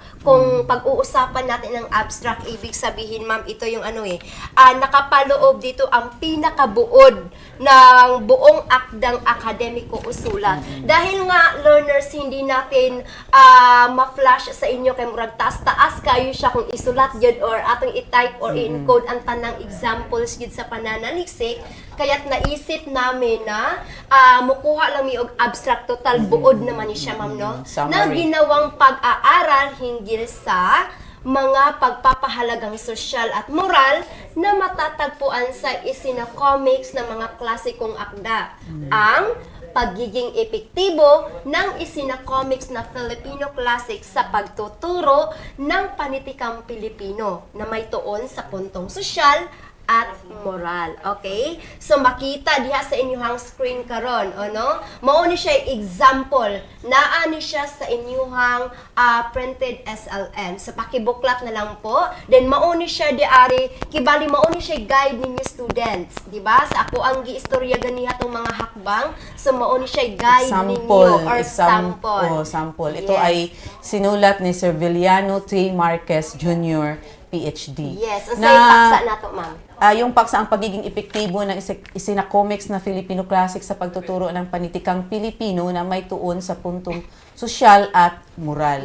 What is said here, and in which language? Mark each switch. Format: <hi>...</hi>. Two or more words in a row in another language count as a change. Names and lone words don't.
<tl>Kung pag-uusapan natin ng abstract, ibig sabihin, ma'am, ito yung nakapaloob dito ang pinakabuod ng buong akdang akademiko o sulat. Dahil nga, learners, hindi natin ma-flash sa inyo</tl> <ceb>kay murag taas-taas kayo siya</ceb> <tl>kung isulat yun or</tl> <ceb>atong i-type</ceb> <tl>or i-encode ang tanang examples yun sa pananaliksik. Kaya't naisip namin na mukuha lang yung abstract total buod naman siya, ma'am, no? Na ginawang pag-aaral hinggil sa mga pagpapahalagang sosyal at moral na matatagpuan sa isinacomics ng mga klasikong akda. Ang pagiging epektibo ng isinacomics na Filipino classic sa pagtuturo ng panitikang Pilipino na may tuon sa puntong sosyal at moral. Okay? So,</tl> <ceb>makita diha sa inyong screen karon, ano? Mao ni siya example. Naani siya sa inyong printed SLM. So,</ceb> <tl>pakibuklat na lang po.</tl> <ceb>Then, mao ni siya diari, kibali mao ni siya guide ninyo students. Diba? Sa ako ang giistorya ganiha tong mga hakbang. So, mao ni siya guide ninyo or sample. Sample.</ceb> <tl>Ito Yes. ay sinulat ni Sir Viliano T. Marquez Jr., PhD. Yes. Ang paksa na to, ma'am. Yung paksa ang pagiging epektibo ng isinacomics na Filipino classic sa pagtuturo ng panitikang Pilipino na may tuon sa puntong sosyal at moral.</tl>